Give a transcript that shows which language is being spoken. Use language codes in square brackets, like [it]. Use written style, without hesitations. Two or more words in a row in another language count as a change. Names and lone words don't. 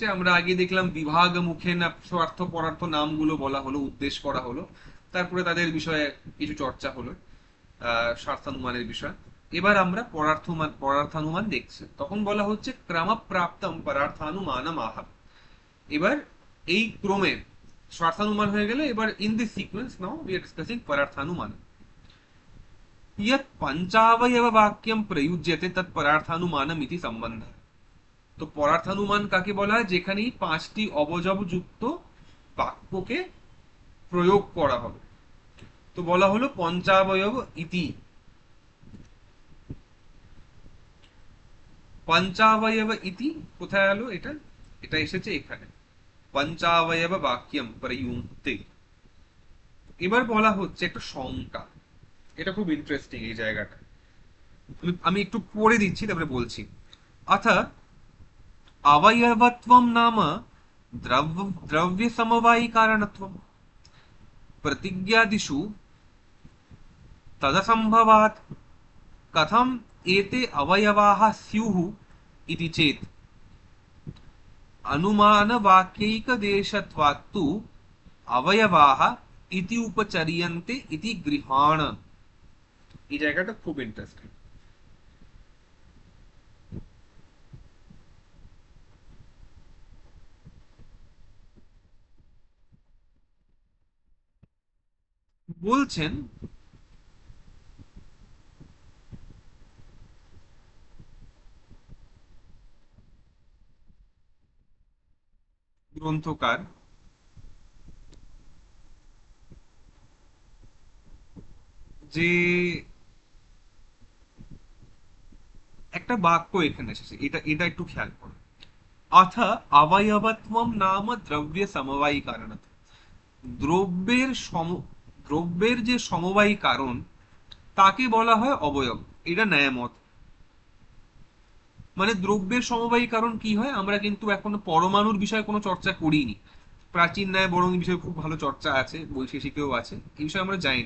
[bn] আমরা আগে দেখলাম বিভাগ মুখে না স্বার্থ পরার্থ নামগুলো বলা হলো, উদ্দেশ করা হলো, তারপরে তাদের বিষয়ে কিছু চর্চা হলো, স্বার্থানুমানের বিষয়। এবার আমরা পরার্থানুমান দেখছি। তখন বলা হচ্ছে [sa] ক্রমপ্রাপ্তম পরার্থানুমানম [bn] আহা। এবার এই ক্রমে স্বার্থানুমান হয়ে গেলে এবার [en] in this sequence now we are discussing [bn] পরার্থানুমান। [sa] यत् पंचावयव वाक्यम प्रयुज्यते तत् परार्थानुमानम इति संबंध। [bn] তো পরার্থানুমান কাকে বলা হয়? যেখানে পাঁচটি অবযব যুক্ত বাক্যকে প্রয়োগ করা হবে। তো বলা হলো [sa] পঞ্চাবয়ব ইতি। পঞ্চাবয়ব ইতি [bn] কোথায় এলো এটা? এটা এসেছে এখানে, [sa] পঞ্চাবয়ব বাক্যম প্রয়ুক্তে। [bn] এবার বলা হচ্ছে একটা সংজ্ঞা, এটা খুব ইন্টারেস্টিং এই জায়গাটা। আমি একটু পড়ে দিচ্ছি তারপরে বলছি। [sa] अथ अवयवत्वं नाम द्रव्यसमवायिकारणत्वं प्रतिज्ञादिषु तदसम्भवात्। कथम् एते अवयवाः स्युः इति चेत् अनुमानवाक्यैकदेशत्वात् तु अवयवाः इति उपचर्यन्ते इति गृहाण। [bn] এই জায়গাটা খুব ইন্টারেস্টিং। বলছেন গ্রন্থকার যে একটা বাক্য এখানে এসেছে, এটা এটা একটু খেয়াল করো। [sa] अथ अवयवत्वं नाम द्रव्य समवायी कारणत। [bn] দ্রব্যের সম দ্রব্যের যে সমবায়ী কারণ তাকে বলা হয় অবয়ব। এটা ন্যায়মত। মানে দ্রব্যের সমবায়ী কারণ কি হয়, আমরা কিন্তু এখনো পরমাণুর বিষয়ে কোনো চর্চা করিনি। প্রাচীন ন্যায় বরং এই বিষয়ে খুব ভালো চর্চা আছে, বৈশেষিকেও আছে, এই বিষয়ে আমরা জানিনি।